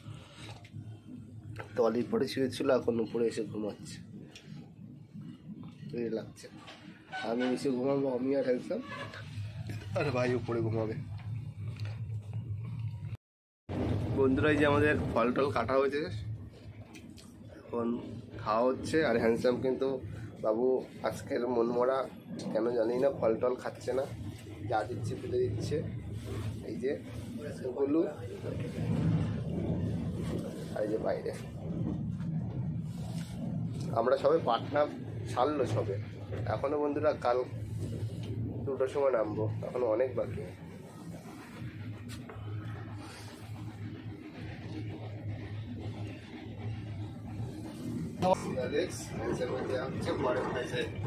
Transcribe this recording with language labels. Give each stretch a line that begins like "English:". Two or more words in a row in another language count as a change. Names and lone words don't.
Bangla: তলির পরে শুয়েছিল এখন উপরে এসে ঘুমাচ্ছে লাগছে আমি এসে ঘুমাবো আমি আর হ্যান্ডসাম আর ভাই উপরে ঘুমাবে বন্ধুরা যে আমাদের ফল টল কাটা হয়েছে এখন খাওয়া হচ্ছে আর হ্যান্ডসাম কিন্তু বাবু আজকের মন মরা কেন জানি না ফল টল খাচ্ছে না যা দিচ্ছে ফেলে দিচ্ছে এই যে গলু আর এই যে বাইরে আমরা সবাই পাটনা ছাড়লো সবে এখনো বন্ধুরা কাল 2টার সময় নামবো এখনো অনেক বাকি Alex, se mete a se pare mai se